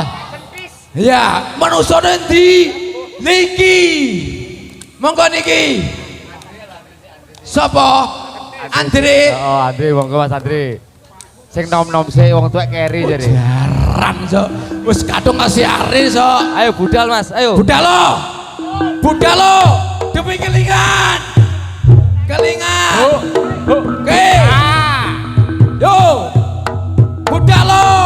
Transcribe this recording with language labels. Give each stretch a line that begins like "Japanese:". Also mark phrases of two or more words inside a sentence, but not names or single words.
Javanese: Ya, manusa endi? Niki. Monggo niki. Sapa? Andre. Oh, Andre monggo Mas Andre. Sing nom-nom sik wong tuwek keri jare. Jaran so. Wis kadung kasih are so. Ayo budal Mas, ayo. Budalo. Demi kelingan. Oke. Yo. Budalo.